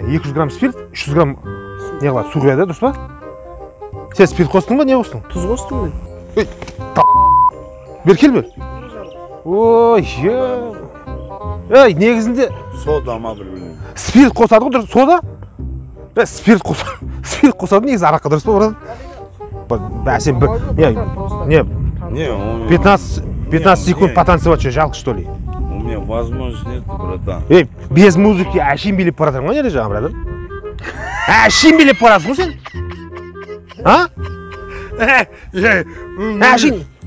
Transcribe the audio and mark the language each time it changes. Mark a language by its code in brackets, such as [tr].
[kk] 200 грамм спирт, 300 грамм не қылады, су құяды, дұрыс па? Сен спирт қостың ба, не қостың? Тұз қостым мен. Бер, кел бер. Ой, негізінде Сода ма бір білмеймін. спирт қосады ғой, дұрыс, сода? Спирт қосады, негізі араққа, дұрыс па, брат? Сен бір, не, 15 секунд [ru] потанцевать, жалко, что ли? У меня возможность нет, братан. Без музыки [kk] әшейін билеп баратырың ғой, неде жаңа, братан? Әшейін билеп барасың ғой сен? А? Әшейін.